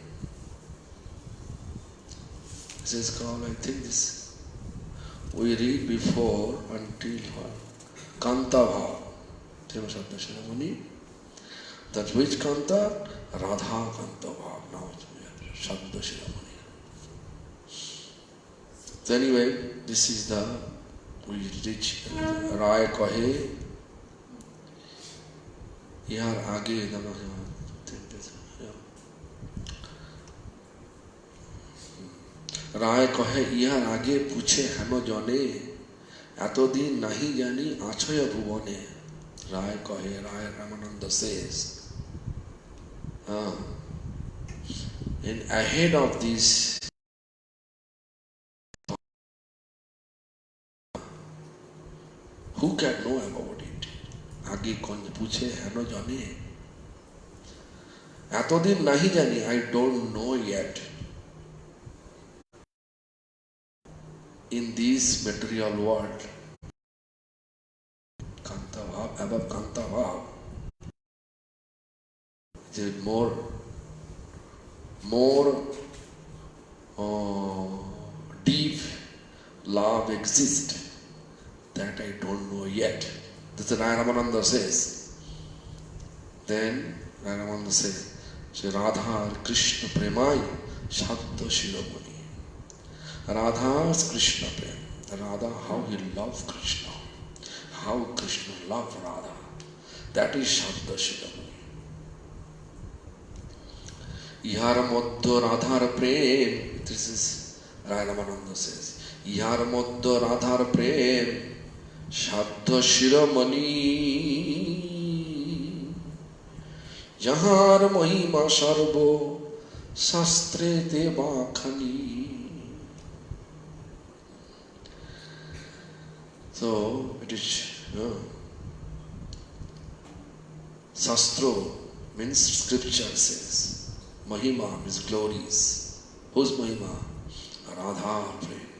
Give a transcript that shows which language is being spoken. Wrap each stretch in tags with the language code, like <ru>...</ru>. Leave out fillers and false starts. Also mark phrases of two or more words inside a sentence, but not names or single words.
<en>This is called, I think this, we read before until</en> <bn>কান্ত ভাব. প্রেম সাধ্য শিরোমণি.</bn> <en>That which Kanta?</en> <bn>রাধা কান্ত ভাব.</bn> <en>Now</en> <bn>সাধ্য শিরোমণি.</bn> <en>So anyway, this is the, we reach</en> <bn>রায় কহে, ইহার আগে, রায় কহে, ইহার আগে পুছে হেন জনে, এতদিন নাহি জানি আছয়ে ভুবনে. রায় কহে,</bn> <en>Rai Ramananda says, in ahead of this, who can know about it?</en> <bn>আগে কোন পুছে হেন জনে। এতদিন নাহি জানি,</bn> <en>I don't know yet. In this material world,</en> <bn>কান্ত ভাব,</bn> <en>above</en> <bn>কান্ত ভাব,</bn> <en>there is more deep love exists. That I don't know yet. This is Ramananda says. Then Ramananda says,</en> <bn>শ্রী রাধা কৃষ্ণ প্রেমা সাধ্য শিরোমণি.</bn> <en>Radha's</en> <bn>কৃষ্ণ প্রেম.</bn> <en>Radha, how he loved Krishna. How Krishna loved Radha. That is</en> <bn>সাধ্য শিরোমণি. ইহার মধ্যে রাধার প্রেম.</bn> <en>This is Ramananda says.</en> <bn>ইহার মধ্যে রাধার প্রেম. সাধ্য শিরোমণি. যাহার মহিমা সর্ব শাস্ত্রে বাখানি.</bn> <en>So it is Sastro means scripture says. Mahima means glories. Whose Mahima?</en> <bn>রাধা প্রেম.</bn>